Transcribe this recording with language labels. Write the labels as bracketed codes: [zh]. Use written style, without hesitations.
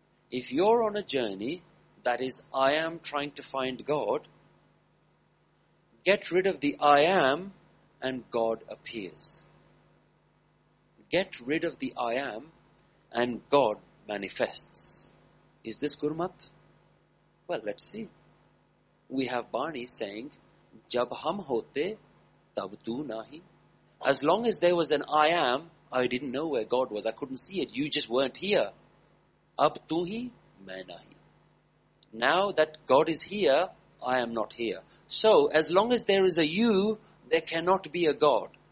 [en] If you're on a journey that is I am trying to find God, get rid of the I am and God appears. Get rid of the I am and God manifests. Is this Gurmat? Well, let's see. We have Bani saying, [pa] ਜਬ ਹਮ ਹੋਤੇ, ਤਬ ਤੂ ਨਾਹੀ. [en] As long as there was an I am, I didn't know where God was. I couldn't see it. You just weren't here. [pa] Ab tu hi, main nahi. [en] Now that God is here, I am not here. So, as long as there is a you, there cannot be a God.